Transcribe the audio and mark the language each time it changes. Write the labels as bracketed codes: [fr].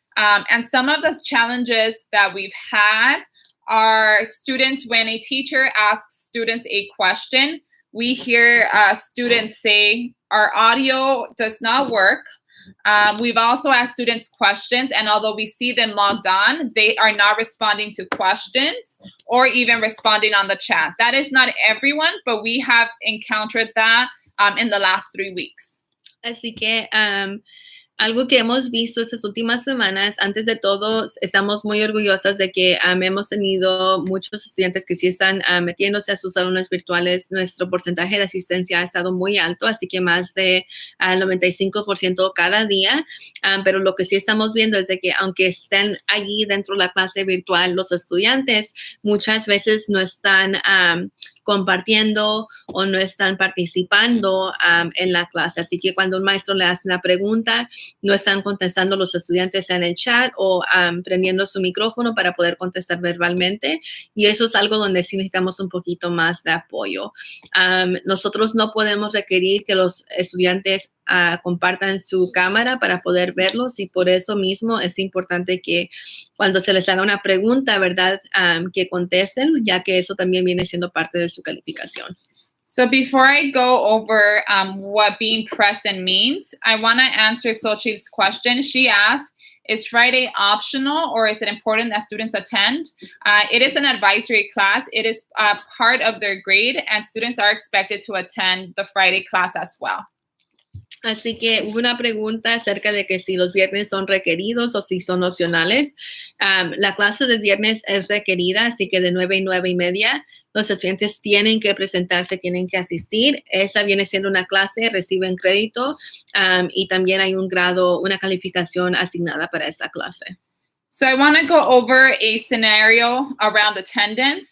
[en] And some of the challenges that we've had are students, when a teacher asks students a question, we hear students say, our audio does not work. We've also asked students questions, and although we see them logged on, they are not responding to questions or even responding on the chat. That is not everyone, but we have encountered that in the last 3 weeks. [es] Así que algo que hemos visto estas últimas semanas, antes de todo, estamos muy orgullosas de que hemos tenido muchos estudiantes que sí están metiéndose a sus salones virtuales. Nuestro porcentaje de asistencia ha estado muy alto, así que más de 95% cada día. Pero lo que sí estamos viendo es de que aunque estén allí dentro de la clase virtual, los estudiantes muchas veces no están compartiendo o no están participando en la clase. Así que cuando un maestro le hace una pregunta, no están contestando los estudiantes en el chat o prendiendo su micrófono para poder contestar verbalmente. Y eso es algo donde sí necesitamos un poquito más de apoyo. Nosotros no podemos requerir que los estudiantes compartan su cámara para poder verlos, y por eso mismo es importante que cuando se les haga una pregunta, ¿verdad? Que contesten, ya que eso también viene siendo parte de su calificación. [en] So before I go over what being present means, I want to answer Xochitl's question. She asked, is Friday optional or is it important that students attend? It is an advisory class. It is part of their grade, and students are expected to attend the Friday class as well. [es] Así que hubo una pregunta acerca de que si los viernes son requeridos o si son opcionales. La clase del viernes es requerida, así que de 9 y 9 y media los estudiantes tienen que presentarse, tienen que asistir. Esa viene siendo una clase, reciben crédito y también hay un grado, una calificación asignada para esa clase. [en] So I want to go over a scenario around attendance.